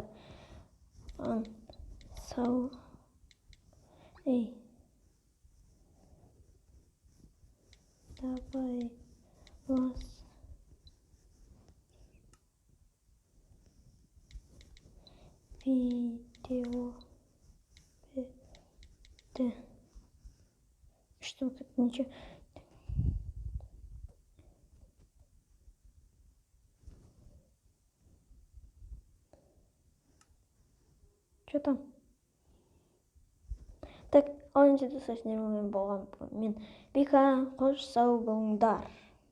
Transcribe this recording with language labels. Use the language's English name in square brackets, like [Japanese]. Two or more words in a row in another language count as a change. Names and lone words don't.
[Kazakh] Сау. табай аласың. Видео бітті. [Russian] Что тут ничего. Что там? [Kazakh] Так, оныншы достар, сіздермен болған мен Бека, қош сау болыңдар.